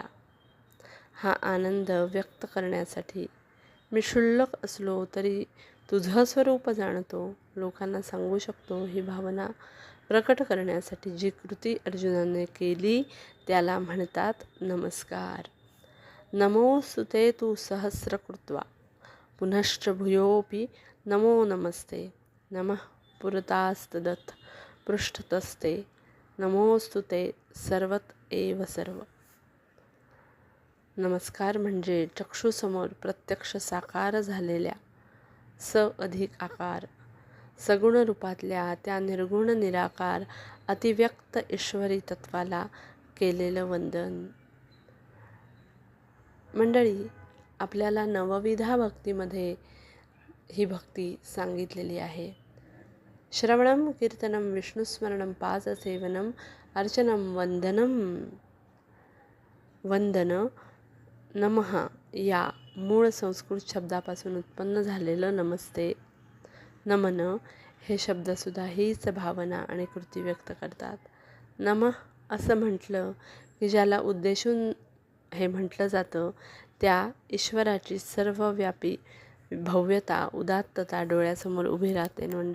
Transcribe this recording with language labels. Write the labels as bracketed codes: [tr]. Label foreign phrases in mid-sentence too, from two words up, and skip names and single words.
[mr] हा आनंद व्यक्त करण्यासाठी मी क्षुल्लक असलो तरी तुझं स्वरूप जाणतो, लोकांना सांगू शकतो, ही भावना प्रकट करण्यासाठी जी कृती अर्जुनाने केली त्याला म्हणतात नमस्कार. [sa] नमोस्तुते तू सहस्रकृत्वा पुनश्च भूयोऽपि नमो नमस्ते. नमः पुरतास्तदथ पृष्ठतस्ते नमोस्तुते सर्वत एव सर्व. [mr] नमस्कार म्हणजे चक्षुसमोर प्रत्यक्ष साकार झालेल्या स अधिक आकार सगुण रूपातल्या त्या निर्गुण निराकार अतिव्यक्त ईश्वरी तत्वाला केलेलं वंदन. मंडळी, आपल्याला नवविधा भक्तीमध्ये ही भक्ती सांगितलेली आहे. [sa] श्रवणम कीर्तनम विष्णुस्मरणम पादसेवनम अर्चनम वंदन [mr] नमः या मूळ संस्कृत शब्दापासून उत्पन्न झालेलं नमस्ते, नमन हे शब्दसुद्धा हीच भावना आणि कृती व्यक्त करतात. नमः असं म्हटलं की ज्याला उद्देशून हे म्हटलं जातं त्या ईश्वराची सर्वव्यापी भव्यता, उदात्तता डोळ्यासमोर उभी राहते मंडळी.